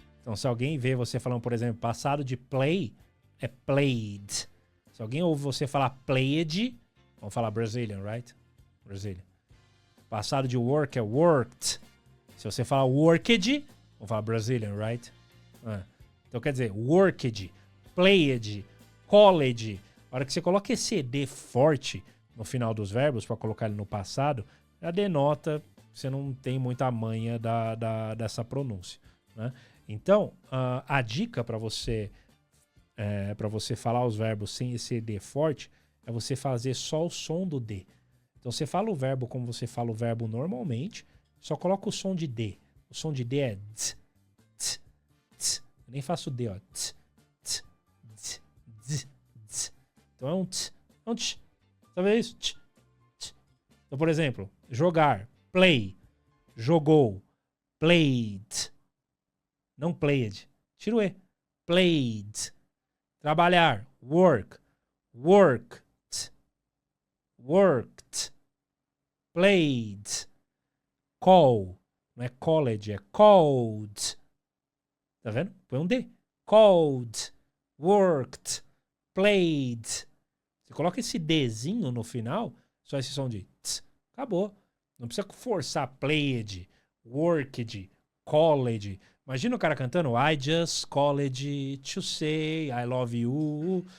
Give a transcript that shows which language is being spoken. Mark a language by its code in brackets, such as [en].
[pt] Então, se alguém vê você falando, por exemplo, passado de play, é played. Se alguém ouve você falar played, vamos falar [en] Brazilian, right? [pt] Brazilian. Passado de work é worked. Se você falar worked, vamos falar [en] Brazilian, right? [pt] Então, quer dizer, worked, played, called. A hora que você coloca esse ED forte no final dos verbos, para colocar ele no passado, já denota que você não tem muita manha dessa pronúncia, né? Então, a dica para você falar os verbos sem esse D forte é você fazer só o som do D. Então, você fala o verbo como você fala o verbo normalmente, só coloca o som de D. O som de D é tz, tz, tz. Eu nem faço D, ó. Tz, tz, tz, tz, tz. Então, é um tz, é um tz. Sabe isso? Tz, tz. Então, por exemplo, jogar, play, jogou, played. Não played. Tira o E. Played. Trabalhar, work, worked, worked, played. Call, não é college, é called. Tá vendo? Põe um D. Called, worked, played. Você coloca esse Dzinho no final, só esse som de tz, acabou. Não precisa forçar played, worked, called. Imagina o cara cantando [en] I just called to say I love you.